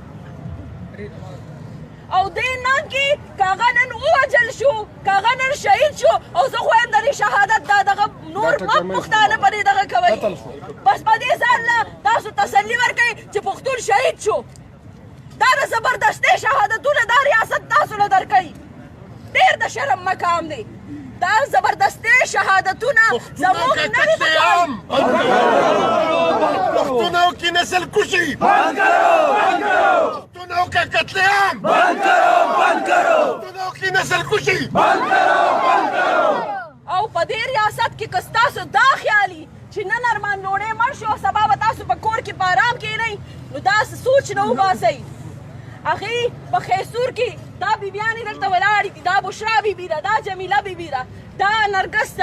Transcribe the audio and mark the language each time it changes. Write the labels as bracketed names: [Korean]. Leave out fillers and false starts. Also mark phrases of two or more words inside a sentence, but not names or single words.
[Pashto] او دې ننګ کې که هغه نن ووژل شو، که هغه نن شهید شو، او زه خو وایم د دې شهادت دا دغه نور مه پښتانه په دې دغه کوئ، بس په دې ځان له تاسو تسلي ورکوئ چې پښتون شهید شو. دا د زبردستۍ شهادتونه دا ریاست تاسو له درکوي، ډېر د شرم مقام دی. دا زبردستۍ شهادتونه زموږ نه دي پکار. [Urdu] پښتونوں کی نسل کشی بند کرو، پښتونوں کا قتل عام بند کرو، پښتونوں کی نسل کشی بند کرو. [Pashto] او په دې ریاست کې که ستاسو دا خیالي چې نن ارمان لوڼی مړ شو او سبا به تاسو په کور کې په ارام کښېنئ، نو داسې سوچ نه وباسئ. هغې په خیسور کې دا بیبیانې دلته ولاړې دي، دا بشرا بیبي ده، دا جمیله بیبي ده، دا نرګس ده.